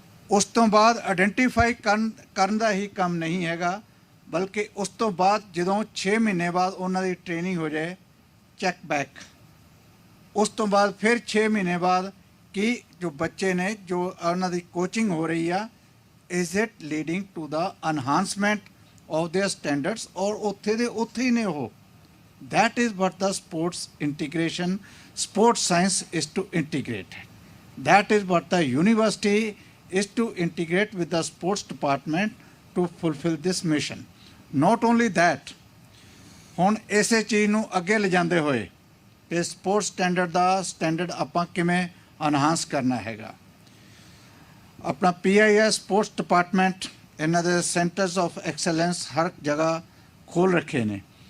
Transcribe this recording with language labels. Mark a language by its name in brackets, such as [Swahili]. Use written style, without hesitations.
[Punjabi] ਉਸ ਤੋਂ ਬਾਅਦ ਆਇਡੈਂਟੀਫਾਈ ਕਰਨ ਦਾ ਹੀ ਕੰਮ ਨਹੀਂ ਹੈਗਾ, ਬਲਕਿ ਉਸ ਤੋਂ ਬਾਅਦ ਜਦੋਂ 6 ਮਹੀਨੇ ਬਾਅਦ ਉਹਨਾਂ ਦੀ ਟ੍ਰੇਨਿੰਗ ਹੋ ਜਾਏ ਚੈੱਕ ਬੈਕ, ਉਸ ਤੋਂ ਬਾਅਦ ਫਿਰ 6 ਮਹੀਨੇ ਬਾਅਦ ਕਿ ਜੋ ਬੱਚੇ ਨੇ ਜੋ ਉਹਨਾਂ ਦੀ ਕੋਚਿੰਗ ਹੋ ਰਹੀ ਆ [English] is it leading to the enhancement of their standards [Punjabi] ਔਰ ਉੱਥੇ ਦੇ ਉੱਥੇ ਹੀ ਨੇ ਉਹ। [English] That is what the sports integration, sports science is to integrate. That is what the university is to integrate with the sports department to fulfill this mission. Not only that, [Punjabi] ਹੁਣ ਇਸੇ ਚੀਜ਼ ਨੂੰ ਅੱਗੇ ਲਿਜਾਂਦੇ ਹੋਏ ਕਿ ਸਪੋਰਟਸ ਸਟੈਂਡਰਡ ਆਪਾਂ ਕਿਵੇਂ ਅਨਹਾਂਸ ਕਰਨਾ ਹੈਗਾ। ਆਪਣਾ PIS ਸਪੋਰਟਸ ਡਿਪਾਰਟਮੈਂਟ ਇਹਨਾਂ ਦੇ ਸੈਂਟਰਸ ਆਫ ਐਕਸਲੈਂਸ ਹਰ ਜਗ੍ਹਾ ਖੋਲ੍ਹ ਰੱਖੇ ਨੇ।